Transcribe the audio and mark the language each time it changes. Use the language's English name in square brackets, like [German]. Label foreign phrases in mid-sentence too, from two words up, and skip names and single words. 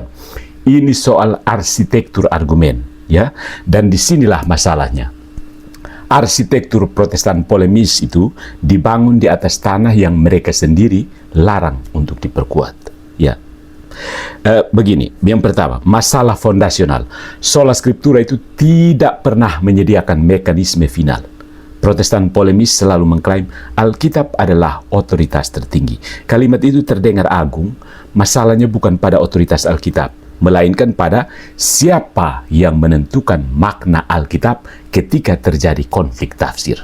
[Indonesian] Ini soal arsitektur argumen, ya. Dan disinilah masalahnya. Arsitektur Protestan polemis itu dibangun di atas tanah yang mereka sendiri larang untuk diperkuat. Ya, begini, yang pertama, masalah fondasional. [Latin] Sola Scriptura [Indonesian] itu tidak pernah menyediakan mekanisme final. Protestan polemis selalu mengklaim Alkitab adalah otoritas tertinggi. Kalimat itu terdengar agung, masalahnya bukan pada otoritas Alkitab, melainkan pada siapa yang menentukan makna Alkitab ketika terjadi konflik tafsir.